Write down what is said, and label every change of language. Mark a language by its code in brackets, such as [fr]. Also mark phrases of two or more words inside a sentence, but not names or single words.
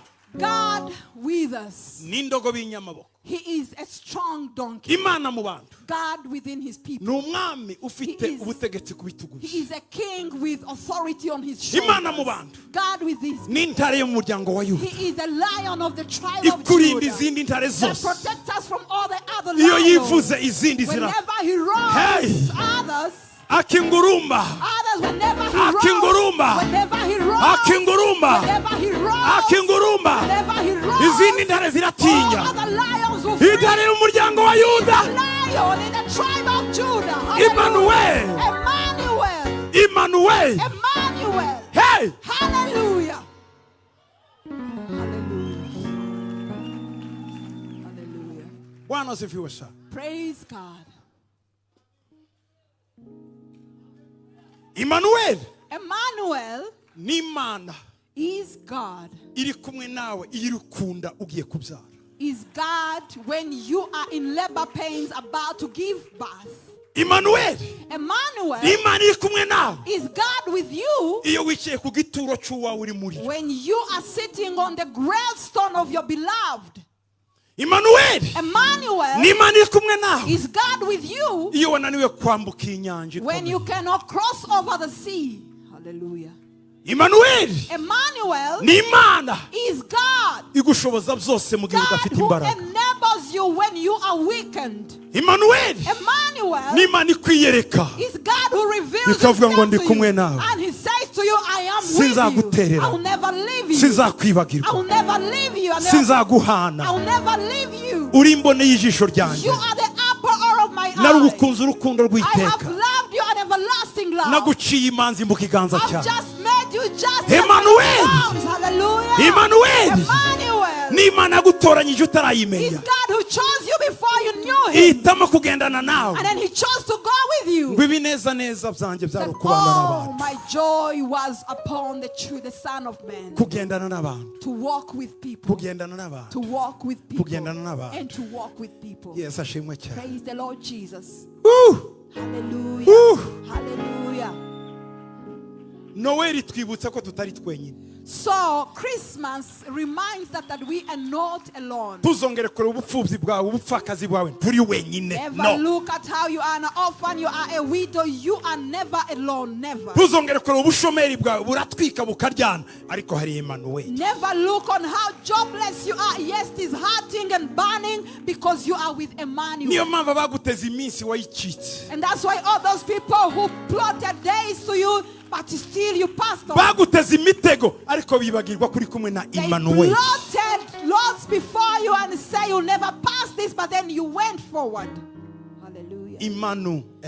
[en] God with us. [rw] ni indogobe y'inyamaboko. [en] He is a strong donkey. [rw] Imana mu bantu [en] God within his people. [rw] ni umwami ufite [en] He is- [rw] ubutegetsi ku bitugu bye. [en] He is a king with authority on his shoulders. [rw] Imana mu bantu [en] God with his [rw] ni intare yo mu muryango wa Yuda [en] He is the lion of the tribe of [rw] ikurinda [en] Judah [rw] izindi ntare [en] that [rw] zose. [en] protects us from all the other [rw] Iyo [en] lions. [rw] yivuze izindi zira [en] Whenever he roars, Hey! others, [rw] akingurumba [en] whenever he [rw] Akingurumba. [en] roars, whenever he roars, [rw] akingurumba [en] whenever he roars, [rw] akingurumba [en] whenever he roars, [rw] izindi ntare [en] all [rw] ziratinya. [en] other lions will flee. [rw] Intare y'umuryango wa Yuda [en] Lion in the tribe of Judah. Emmanuel. Emmanuel. Emmanuel. Emmanuel. Hey! Hallelujah. Hallelujah. Hallelujah. [sw] Bwana asifiwe sana. [en] Praise God. Emmanuel Emmanuel [rw] ni Imana [en] is God. [rw] iri kumwe nawe iyo urukunda ugiye kubyara. [en] Is God when you are in labor pains about to give birth. Emmanuel Emmanuel [rw] ni Imana iri kumwe nawe [en] is God with you [rw] iyo wicaye ku gituro cy'uwawe uri muri. [en] when you are sitting on the gravestone of your beloved. Emmanuel Emmanuel [rw] ni Imana iri kumwe nawe [en] is God with you [rw] iyo wananiwe kwambuka inyanja [en] when [rw] ikomeye. [en] you cannot cross over the sea. Hallelujah. Emmanuel Emmanuel [rw] ni Imana [en] is God. [rw] igushoboza byose mu gihe [en] God [rw] udafite [en] who [rw] imbaraga. [en] enables you when you are weakened. Emmanuel Emmanuel [rw] ni Imana ikwiyereka [en] is God who reveals [rw] ikavuga ngo [en] himself [rw] ndi [en] to [rw] kumwe [en] you. [rw] nawe. [en] And he says to you, I am with [rw] Sinzaguterera. [en] you. I will never leave you. I [rw] sinzakwibagirwa [en] will never leave you. I [rw] sinzaguhana [en] will never leave you. [rw] uri imbone y'ijisho [en] You [rw] ryanjye [en] are the apple of my eye. [rw] narugukunze urukundo [en] I have [rw] rw'iteka [en] loved you an everlasting everlasting love. [rw] naguciye imanzi mu kiganza [en] I've [rw] cyawe. [en] just made you just Emmanuel. Hallelujah. Emmanuel. Emmanuel. [rw] Ni Imana yagutoranyije [en] It's [rw] utarayimenya. [en] God who chose you before you knew him. [rw] ihitamo kugendana nawe. [en] And then he chose to go with you. [rw] ngo ibinezaneza byanjye byari [en] That, [rw] ukubana [en] oh, [rw] n'abantu. [en] my joy was upon the Son of Man. [rw] kugendana n'abantu. [en] To walk with people. [rw] kugendana [en] To [rw] n'abantu. [en] walk with people. [rw] kugendana n'abantu. [en] And to walk with people. [rw] Yesu ashimwe cyane. [en] Praise the Lord Jesus. Woo! Hallelujah. Woo! Hallelujah. [rw] Noel twibutsa ko tutari twenyine. [en] So Christmas reminds us that we are not alone. [rw] tuzongere kure ubupfubyi bwawe ubupfakazi bwawe nturi wenyine. [en] Never look at how you are an orphan, you are a widow, you are never alone, never. [rw] tuzongere kure ubushomeri bwawe buratwika bukaryana ariko hari Emmanuel. [en] Never look on how jobless you are. Yes, it is hurting and burning because you are with Emmanuel. [rw] niyo mpamvu baguteza iminsi wayicitse. [en] And that's why all those people who plotted days to you, but still you passed on. [rw] baguteza imitego ariko bibagirwa kuri kumwe na [en] They Emmanuel. plotted lots before you and say you'll never pass this, but then you went forward. Hallelujah. Emmanuel.